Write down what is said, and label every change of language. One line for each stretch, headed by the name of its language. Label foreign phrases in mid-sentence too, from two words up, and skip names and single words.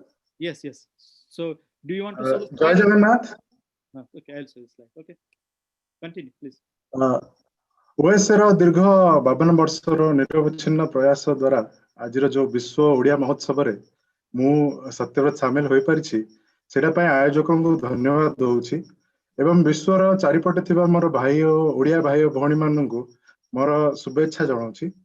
English: Yes, yes. So, do you want to show the Jai slide? Jagannath. Okay, I'll show the slide. Okay, continue, please.
Odia: OSR ଦୀର୍ଘ 52 ବର୍ଷର ନିରବଚ୍ଛିନ୍ନ ପ୍ରୟାସ ଦ୍ୱାରା ଆଜିର ଯୋଉ ବିଶ୍ୱ ଓଡ଼ିଆ ମହୋତ୍ସବରେ ମୁଁ ସତ୍ୟବ୍ରତ ସାମିଲ ହୋଇପାରିଛି, ସେଟା ପାଇଁ ଆୟୋଜକଙ୍କୁ ଧନ୍ୟବାଦ ଦଉଛି ଏବଂ ବିଶ୍ୱର ଚାରିପଟେ ଥିବା ମୋର ଭାଇ ଓ ଓଡ଼ିଆ ଭାଇ ଓ ଭଉଣୀମାନଙ୍କୁ ମୋର ଶୁଭେଚ୍ଛା ଜଣାଉଛି।